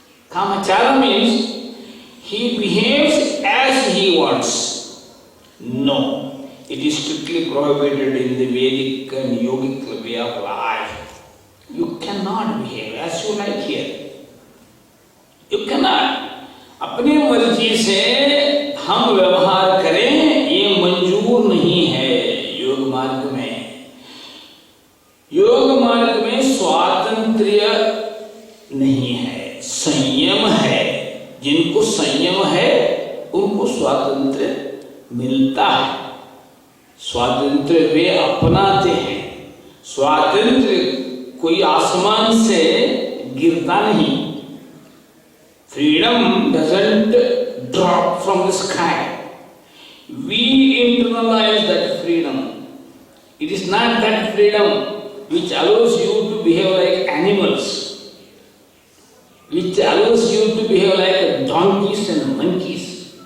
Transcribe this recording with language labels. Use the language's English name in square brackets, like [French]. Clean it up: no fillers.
[English] Kamachara means he behaves as he wants. No, it is strictly prohibited in the Vedic and Yogic way of life. You cannot behave as you like here. You cannot. [Hindi] अपनी मर्जी से हम व्यवहार करें ये मंजूर नहीं है योग मार्ग में. योग मार्ग में स्वातंत्र्य नहीं है, संयम है. जिनको संयम है उनको स्वातंत्र्य मिलता है. स्वातंत्र्य वे अपनाते हैं. स्वातंत्र्य कोई आसमान से गिरता नहीं. [English] Freedom doesn't drop from the sky. We internalize that freedom. It is not that freedom which allows you to behave like animals, which allows you to behave like donkeys and monkeys.